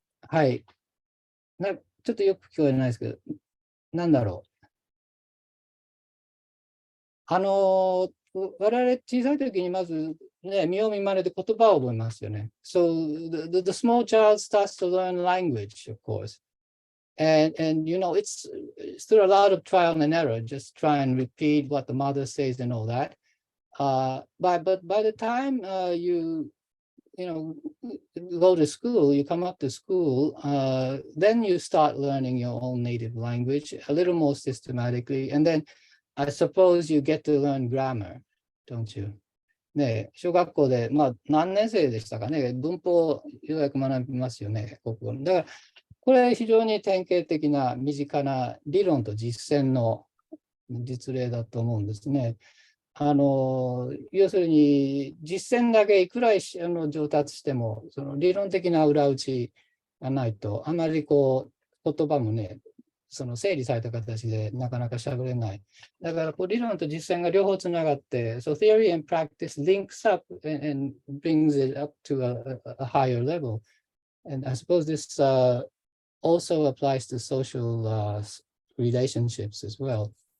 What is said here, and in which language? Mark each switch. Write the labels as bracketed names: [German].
[Japanese] はい。ちょっとよく聞こえないですけど、なんだろう。我々小さい時にまずね、見よう見まねで言葉を覚えますよね。 [English] So the small child starts to learn language, of course. And it's through a lot of trial and error, just try and repeat what the mother says and all that. But by the time you go to school, you come up to school, then you start learning your own native language a little more systematically. And then I suppose you get to learn grammar, don't you? [Japanese] ね、小学校で、何年生でしたかね、文法をようやく学びますよね、国語。だから、これ非常に典型的な身近な理論と実践の実例だと思うんですね。要するに実践だけいくら上達しても、その理論的な裏打ちがないと、あまり言葉もね、その整理された形でなかなか喋れない。だから理論と実践が両方つながって、 [English] so theory and practice links up and brings it up to a higher level. And I suppose this also applies to social relationships as well.